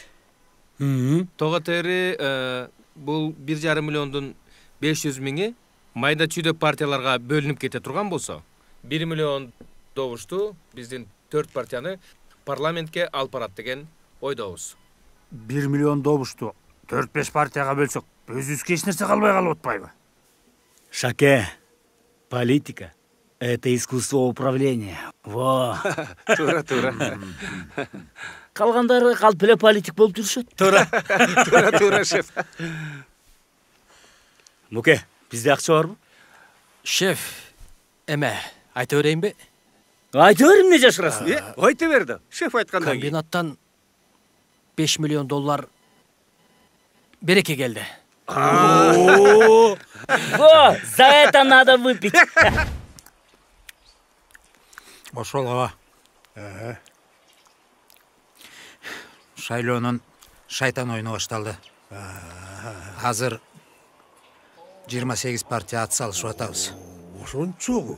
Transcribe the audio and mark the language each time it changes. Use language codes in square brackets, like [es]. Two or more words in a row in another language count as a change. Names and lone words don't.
[ky] Того тери бул 1,5 миллиондун 500 миңи майда чүйдө партияларга бөлүнүп кете турган болсо, 1 миллион добушту биздин 4 партияны парламентке алып барат деген ойдобуз. 1 миллион добушту 4-5 партияга бөлсөк, өзүбүзгө эч нерсе калбай калып атпайбы? Шаке, [ru] политика — это искусство управления. Во. [ky] Тура. Калгандары калп эле политик болуп жүрүшөт. Тура, шеф. Муке, бизде акча барбы? Шеф, эме, айта берейинби? Айта бер, эмне жашырасың? Айта берди. Шеф айткандай. Комбинаттан 5 миллион доллар береке келди. [ru] Во, за это надо выпить. [ky] Ошол аба. Шайлоонун шайтан ойуну башталды. Азыр 28 партия ат салышып атабыз. Ошончогу?